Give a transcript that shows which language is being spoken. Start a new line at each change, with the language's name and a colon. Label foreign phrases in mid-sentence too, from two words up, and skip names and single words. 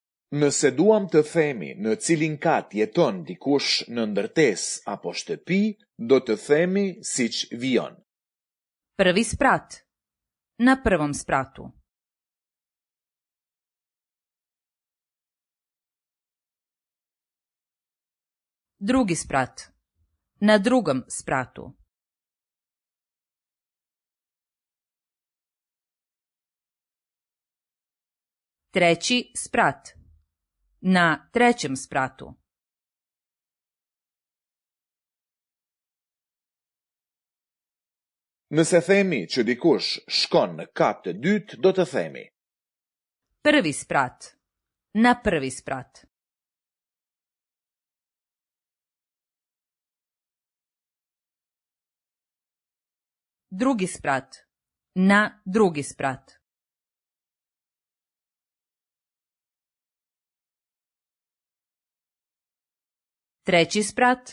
Albanian: Nëse duam të themi në cilin kat jeton dikush në ndërtesë apo shtëpi, do të themi siç vijon.
Serbian: Prvi sprat. Na prvom spratu. Drugi sprat. Na drugom spratu. Treći sprat. Na trećem spratu.
Albanian: Nëse themi që dikush shkon në kat të dytë, do të themi
Serbian: Prvi sprat. Na prvi sprat. Drugi sprat. Na drugi sprat. Treći sprat.